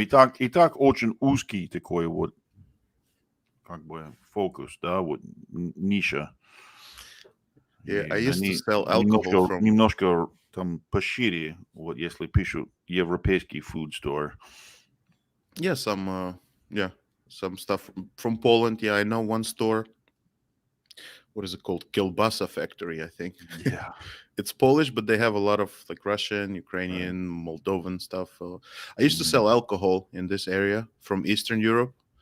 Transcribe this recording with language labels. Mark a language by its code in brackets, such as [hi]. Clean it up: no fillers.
[ru] И так очень узкий такой вот как бы фокус, да, вот ниша. [en] Yeah, I used to sell alcohol [ru] немножко там пошире, вот если пишут европейский [en] food store. Yeah, some stuff from Poland. Yeah, I know one store. What is it called? Kielbasa Factory, I think. Yeah. It's Polish, but they have a lot of like Russian, Ukrainian, Moldovan stuff. I used to sell alcohol in this area from Eastern Europe.